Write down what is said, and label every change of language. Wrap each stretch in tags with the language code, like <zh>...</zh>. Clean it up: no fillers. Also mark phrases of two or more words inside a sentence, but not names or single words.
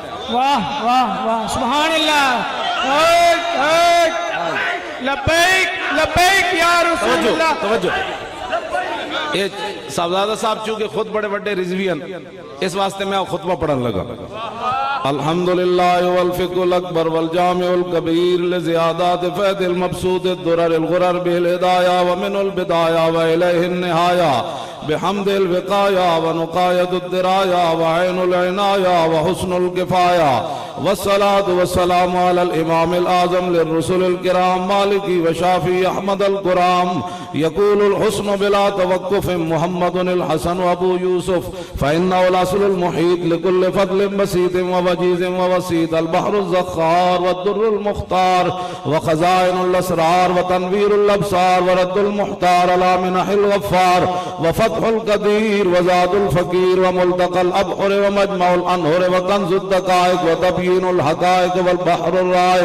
<ur>واہ واہ واہ</ur> <ar>سبحان اللہ لبیک لبیک یا رسول اللہ</ar> <ur>توجہ یہ صاحبزادہ صاحب چونکہ خود بڑے بڑے رضوی ہیں اس واسطے میں خطبہ پڑھن لگا</ur> <ar>الحمدللہ والفقہ الاکبر والجامع الکبیر لزیادات فید المبسوط الدرر الغرر بالہدایہ ومن البدایہ وإلیہ النہایہ بحمد الوقایہ ونقایت الدرایہ وعین العنایہ وحسن الکفایہ والصلاة والسلام على الامام الاعظم للرسل الكرام مالکی وشافی احمد القرام يقول الحسن بلا توقف محمد الحسن وابو يوسف فإنه الأصل المحيط لكل فضل بسيط ووجيز ووسيط البحر الزخار والدر المختار وخزائن الأسرار وتنوير الأبصار ورد المحتار على منح الغفار وفتح القدير وزاد الفقير وملتقى الأبحر ومجمع الأنهر وكنز الدقائق وتبيين الحقائق والبحر الرائق</ar>